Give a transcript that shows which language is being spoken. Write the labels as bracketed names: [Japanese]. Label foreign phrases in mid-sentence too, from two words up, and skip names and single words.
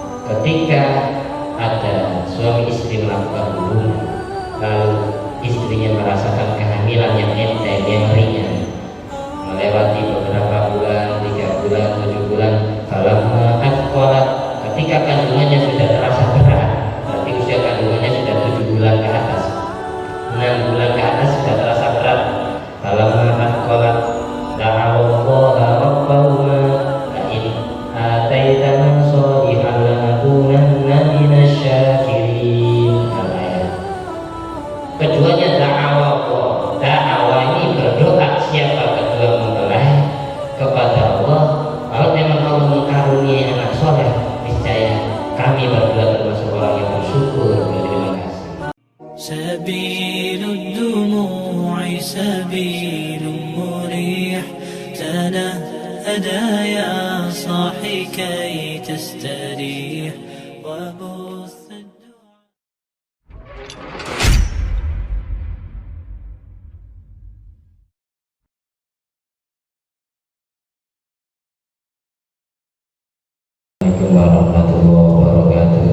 [Indonesian] ketika ada suami istri melakukan hubungan lalu istrinya merasakan kehamilan yang enteng, yang ringan, melewati beberapa bulan, 3 bulan, 7 bulan, [Arabic] فلما أثقلت, [Indonesian] ketika kandungannya sudah terasa berat, berarti usia kandungannya sudah 7 bulan ke atas, 6 bulan ke atas sudah terasa berat. [Arabic] فلما أثقلت دعوا الله ربهما لئن آتيتنا صالحا لنكونن من الشاكرين. [Indonesian] Keduanya da'awa ini berdoa, siapa kedua mempelai kepada Allah, kalau memang Allah mengaruniai anak soleh, niscaya kami berdua termasuk orang yang bersyukur. Terima kasih. [Arabic] سبيل الدموع سبيل مريح تنهدى يا صاحي كي تستريح وبث الدعاء. السلام عليكم ورحمة الله وبركاته.